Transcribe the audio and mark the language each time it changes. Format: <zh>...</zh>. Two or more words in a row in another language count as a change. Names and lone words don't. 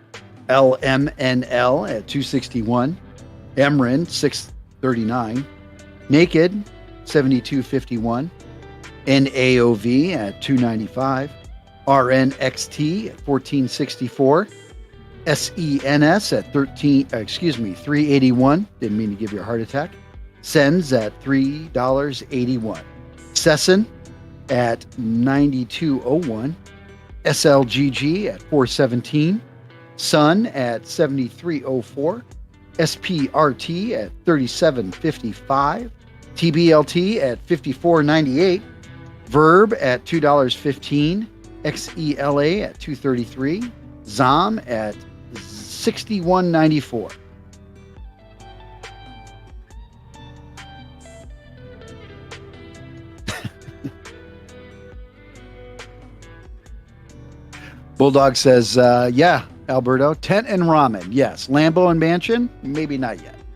<en>LMNL at 261, MRIN 639, Naked 72.51, NAOV at 295, RNXT at 1464, SENS at 381. Didn't mean to give you a heart attack. SENS at $3.81. SESN at 92.01. SLGG at 417. Sun at 73.04. SPRT at 37.55. TBLT at 54.98. Verb at $2.15. XELA at 233. ZOM at 61.94. Bulldog says, yeah, Alberto, tent and ramen. Yes. Lambo and mansion? Maybe not yet.</en>